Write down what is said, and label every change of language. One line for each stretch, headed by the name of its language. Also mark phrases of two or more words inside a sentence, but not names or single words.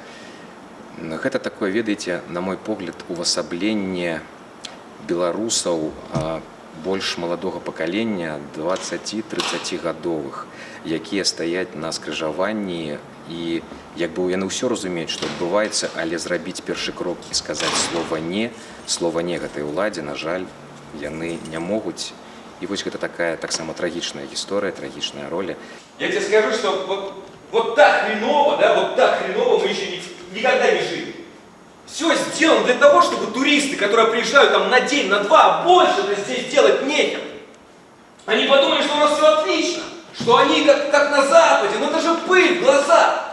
Belarusian: Гэта такое, ведаеце, на мой погляд, увасабленне беларусаў больш маладога пакалення 20-30 гадовых, якія стаяць на скрыжаванні і якби яны ўсё разумеюць, што адбываецца, але зрабіць першы крок і сказаць слова не гэтай уладзе, на жаль, яны не могуць. І вось гэта такая таксама трагічная гісторыя, трагічная роля.
Russian: Я тебе скажу, что вот так хреново, да, вот так хреново мы еще никогда не жили. Все сделано для того, чтобы туристы, которые приезжают там на день, на два, больше-то здесь делать нечем. Они подумали, что у нас все отлично, что они как на Западе, ну это же пыль в глаза.